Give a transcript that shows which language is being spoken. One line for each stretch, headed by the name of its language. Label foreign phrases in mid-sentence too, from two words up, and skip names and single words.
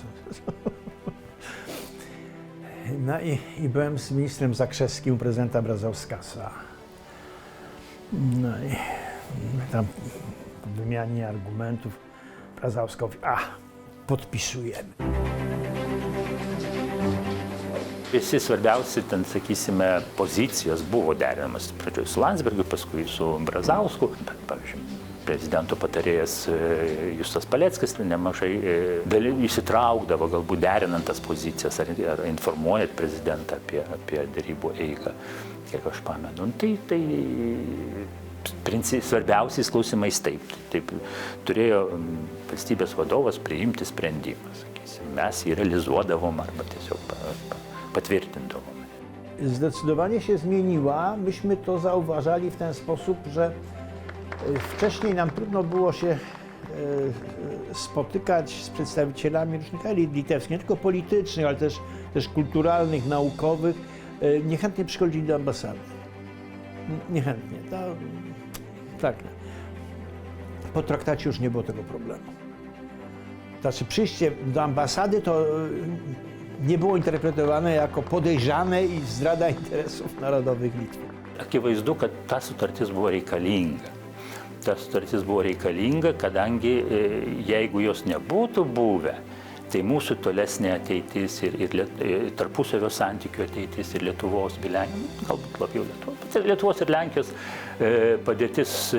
Polish: No i byłem z ministrem Zakrzewskim u prezydenta Brazauskasa. No i tam po wymianie argumentów Brazauska mówi, podpisujemy.
Lithuanian: Visi svarbiausi, ten, sakysime, pozicijos buvo derinamas pradžioje su Landsbergiu, paskui su Brazausku. Bet, pavyzdžiui, prezidento patarėjas Justas Paleckis nemažai įsitraukdavo, galbūt derinant tas pozicijas ar informuojant prezidentą apie darybų eigą, kiek aš pamenu. Tai svarbiausiais klausimais taip turėjo valstybės vadovas priimti sprendimą. Sakysim, mes jį realizuodavom arba tiesiog potwierdzindową.
Polish: Zdecydowanie się zmieniła. Myśmy to zauważali w ten sposób, że wcześniej nam trudno było się spotykać z przedstawicielami różnych elit litewskich, nie tylko politycznych, ale też kulturalnych, naukowych. Niechętnie przychodzili do ambasady. Niechętnie. Tak. Po traktacie już nie było tego problemu. Znaczy przyjście do ambasady to nie było interpretowane jako podejrzane i zdrada interesów narodowych Litwy.
Lithuanian: Akivaizdu, kad ta sutartis buvo reikalinga. Ta sutartis buvo reikalinga, kadangi jeigu jos nebūtų buvę, tai mūsų tolesnė ateitis ir tarpusavio santykių ateitis ir Lietuvos bei Lenkijos, galbūt labiau Lietuvos ir Lenkijos padėtis